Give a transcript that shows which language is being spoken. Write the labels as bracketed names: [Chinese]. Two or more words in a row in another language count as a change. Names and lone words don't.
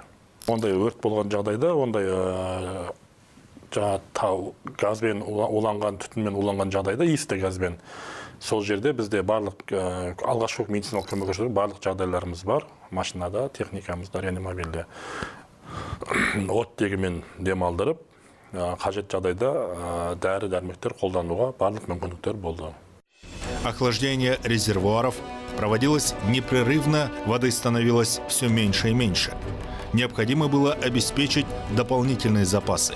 [Kazakh] Ондай өрт болған жағдайда, ондай газбен уланған, түтінмен уланған жағдайда, иісті газбен, сол жерде бізде барлық алғашқы медициналық көмек көрсету барлық жағдайларымыз бар. Машинада, техникамызда, реанимобильде оттегімен демалдырып, қажет жағдайда дәрі-дәрмектер қолдануға барлық мүмкіндіктер болды. [Russian] Охлаждение резервуаров проводилось непрерывно, воды становилось все меньше и меньше. Необходимо было обеспечить дополнительные запасы.